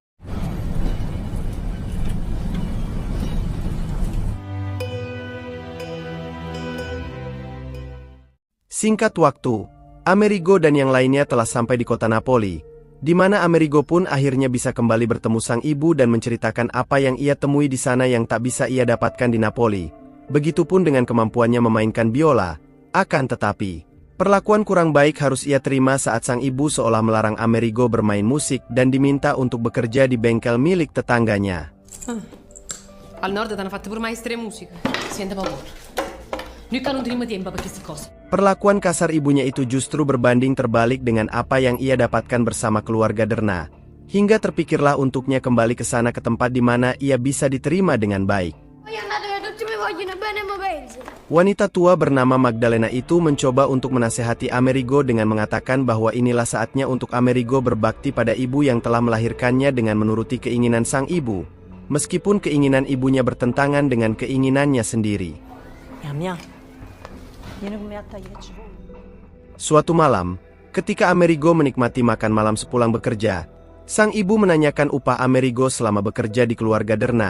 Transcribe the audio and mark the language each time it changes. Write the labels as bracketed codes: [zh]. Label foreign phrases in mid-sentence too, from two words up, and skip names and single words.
[id] Singkat waktu, Amerigo dan yang lainnya telah sampai di kota Napoli, di mana Amerigo pun akhirnya bisa kembali bertemu sang ibu dan menceritakan apa yang ia temui di sana yang tak bisa ia dapatkan di Napoli. Begitupun dengan kemampuannya memainkan biola. Akan tetapi, Perlakuan kurang baik harus ia terima saat sang ibu seolah melarang Amerigo bermain musik dan diminta untuk bekerja di bengkel milik tetangganya. [it] Al nord t'hanno fatto pure maestre musica. Sente paura. Noi che non teniamo tempo per queste cose. [id] Perlakuan kasar ibunya itu justru berbanding terbalik dengan apa yang ia dapatkan bersama keluarga Derna. Hingga terpikirlah untuknya kembali ke sana ke tempat di mana ia bisa diterima dengan baik. [it] Voglio andare dove tutti mi vogliono bene ma penso. [id] Wanita tua bernama Magdalena itu mencoba untuk menasehati Amerigo dengan mengatakan bahwa inilah saatnya untuk Amerigo berbakti pada ibu yang telah melahirkannya dengan menuruti keinginan sang ibu, meskipun keinginan ibunya bertentangan dengan keinginannya sendiri. Suatu malam, ketika Amerigo menikmati makan malam sepulang bekerja, sang ibu menanyakan upah Amerigo selama bekerja di keluarga Derna.